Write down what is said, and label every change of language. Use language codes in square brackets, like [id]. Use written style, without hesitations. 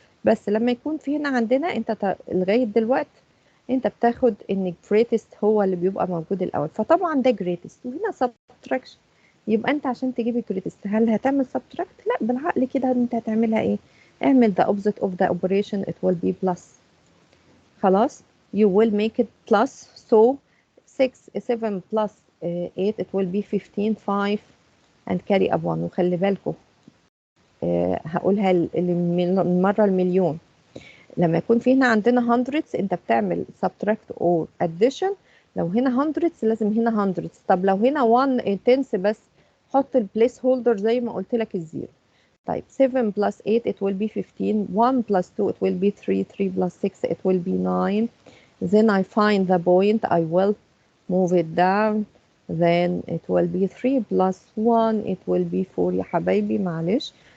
[ar] بس لما يكون في هنا عندنا انت لغايه دلوقتي انت بتاخد ان greatest هو اللي بيبقى موجود الاول، فطبعا ده greatest وهنا subtraction. يبقى انت عشان تجيب greatest هل هتعمل subtract؟ لا، بالعقل كده انت هتعملها ايه؟ اعمل [en] the opposite of the operation, it will be plus. خلاص you will make it plus, so 7 plus 8 it will be 15. 5 and carry up 1. [ar] وخلي بالكم هقولها المرة المليون، لما يكون في هنا عندنا hundreds انت بتعمل subtract or addition. لو هنا hundreds لازم هنا hundreds. طب لو هنا 1 tenths بس حط البليس هولدر زي ما قلت لك الزيرو. [en] طيب 7 plus 8 it will be 15. 1 plus 2 it will be 3. 3 plus 6 it will be 9. Then I find the point, I will move it down, then it will be 3 plus 1 it will be 4 [ar] يا حبايبي معلش.